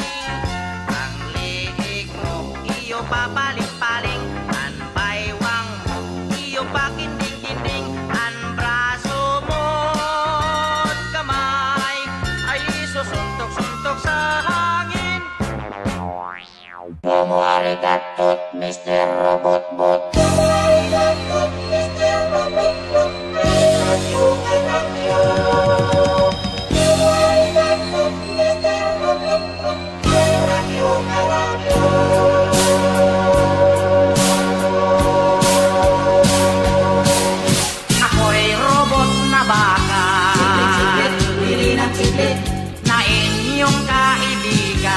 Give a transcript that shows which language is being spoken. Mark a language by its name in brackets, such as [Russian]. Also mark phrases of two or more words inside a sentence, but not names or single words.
[Filipino] Ang liig mo iyo papaling-paling, ang baywang mo iyo pakinding-kinding, ang braso mo at kamay ay susuntok-suntok sa hangin. [Japanese] どうもありがとう, Mr. Robot-Bot. どうもありがとう, Mr. Robot-Bot. どうもありがとう, Mr. Robot-Bot. [Filipino] Ako'y robot na baka, Bili ng chiclet, na inyong kaibigan.